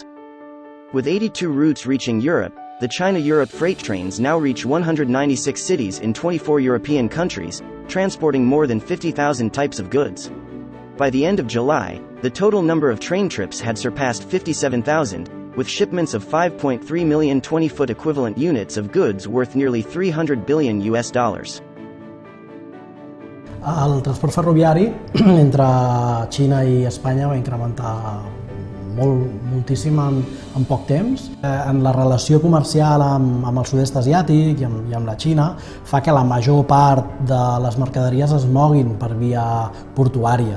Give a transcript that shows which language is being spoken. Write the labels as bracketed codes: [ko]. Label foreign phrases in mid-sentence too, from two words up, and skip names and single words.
[en] With 82 routes reaching Europe, the China-Europe freight trains now reach 196 cities in 24 European countries, transporting more than 50,000 types of goods. By the end of July, the total number of train trips had surpassed 57,000, with shipments of 5.3 million 20-foot equivalent units of goods worth nearly $300 billion. [ca] El transport ferroviari entre Xina i Espanya va incrementar moltíssim en poc temps. En la relació comercial amb el sud-est asiàtic i amb la Xina fa que la major part de les mercaderies es moguin per via portuària.